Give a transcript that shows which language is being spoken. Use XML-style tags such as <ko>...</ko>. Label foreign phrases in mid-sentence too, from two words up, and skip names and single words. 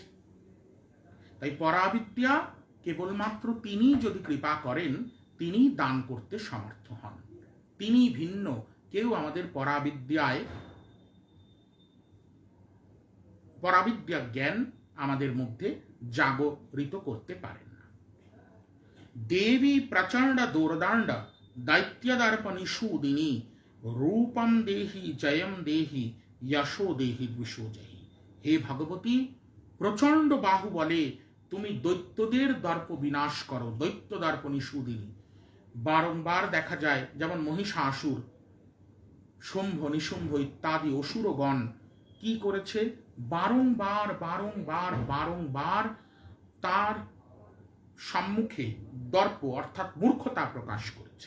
<bn>তাই পরাবিদ্যা কেবলমাত্র তিনি যদি কৃপা করেন, তিনি দান করতে সমর্থ হন। তিনি ভিন্ন কেউ আমাদের পরাবিদ্যা জ্ঞান আমাদের মধ্যে জাগরিত করতে পারেন না।</bn> <sa>देवी प्रचंड दुर्दंड दैत्यदर्प निषूदिनी रूपम देहि जयम देहि यशो देहि द्विषोजहि। हे भगवती,</sa> <bn>প্রচণ্ড বাহু বলে তুমি দৈত্যদের দর্প বিনাশ করো,</bn> <sa>দৈত্য দর্প নিষূদিনী।</sa> <bn>বারংবার দেখা যায় যেমন মহিষাসুর, শুম্ভ নিশুম্ভ ইত্যাদি অসুরগণ কি করেছে, বারংবার বারংবার বারংবার তার সম্মুখে দর্প অর্থাৎ মূর্খতা প্রকাশ করেছে।</bn>